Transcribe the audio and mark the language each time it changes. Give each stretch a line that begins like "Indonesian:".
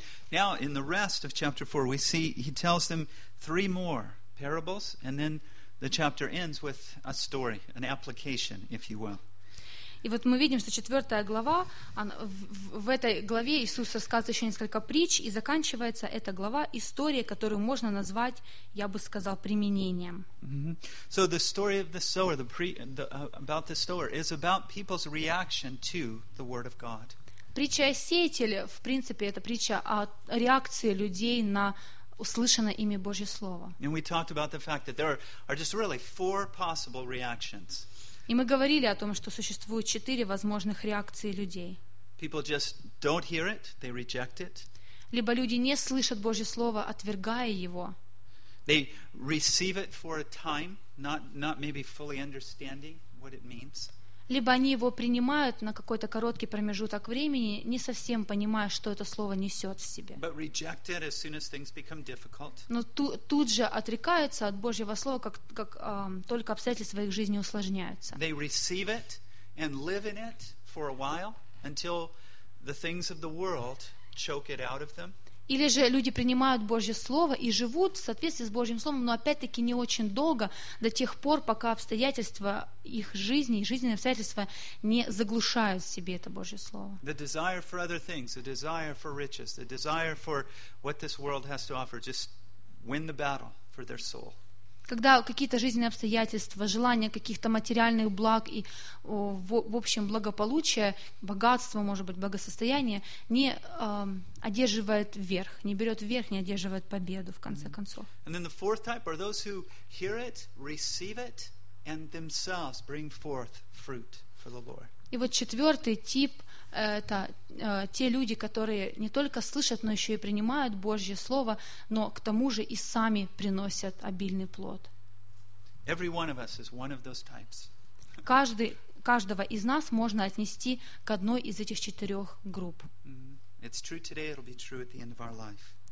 English: Now in the rest of chapter 4 we see he tells them three more parables, and then the chapter ends with a story, an application, if you will.
Russian: И вот мы видим, что четвертая глава, в этой главе Иисус рассказывает еще несколько притч, и заканчивается эта глава историей, которую можно назвать, я бы сказал, применением.
English: So the story of the sower, about the sower, is about people's reaction to the word of God.
Russian: Притча о сеятеле, в принципе, это притча о реакции людей на услышанное ими Божье слово.
English: And we talked about the fact that there are just really four possible reactions.
Russian: И мы говорили о том, что существует четыре возможных реакции людей.
English: People just don't hear it, they reject it.
Russian: Либо люди не слышат Божье слово, отвергая его.
English: They receive it for a time, not maybe fully understanding what it means.
Russian: Либо они его принимают на какой-то короткий промежуток времени, не совсем понимая, что это слово несет в себе.
English: But reject it as soon as things become difficult.
Russian: Но тут же отрекаются от Божьего слова, только обстоятельства их жизни усложняются.
English: They receive it and live in it for a while until the things of the world choke it out of them.
Russian: Или же люди принимают Божье Слово и живут в соответствии с Божьим Словом, но опять-таки не очень долго, до тех пор, пока обстоятельства их жизни и жизненные обстоятельства не заглушают в себе это Божье Слово.
English: The desire for other things, the desire for riches, the desire for what this world has to offer, just win the battle for their soul.
Russian: Когда какие-то жизненные обстоятельства, желание каких-то материальных благ и, в общем, благополучие, богатство, может быть, благосостояние, не одерживает верх, не берет верх, не одерживает победу, в конце концов.
English: And then the fourth type are those who hear it, receive it, and themselves bring forth fruit for the Lord.
Russian: И вот четвертый тип это те люди, которые не только слышат, но еще и принимают Божье Слово, но к тому же и сами приносят обильный плод.
English: Every one of us is one of those types.
Russian: Каждого из нас можно отнести к одной из этих четырех групп.
English: It's true today, it'll be true at the end of our life.